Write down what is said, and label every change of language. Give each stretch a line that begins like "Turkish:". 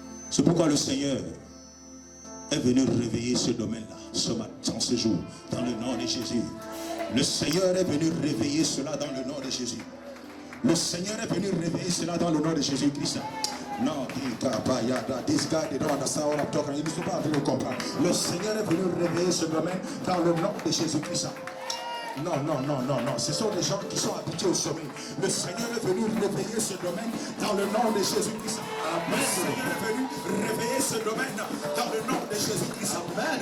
French: C'est pourquoi le Seigneur est venu réveiller ce domaine-là, ce matin, ce jour, dans le nom de Jésus. Le Seigneur est venu réveiller cela dans le nom de Jésus. Le Seigneur est venu réveiller cela dans le nom de Jésus-Christ.
English: Non, this guy, they don't understand what I'm talking.
French: Ils ne sont pas en train de comprendre. Le Seigneur est venu réveiller ce domaine dans le nom de Jésus-Christ. Non, non, non, non, non. Ce sont des gens qui sont habitués au sommeil. Le Seigneur est venu réveiller ce domaine dans le nom de Jésus-Christ. Amen. Le Seigneur est venu réveiller ce domaine dans le nom de Jésus-Christ. Amen.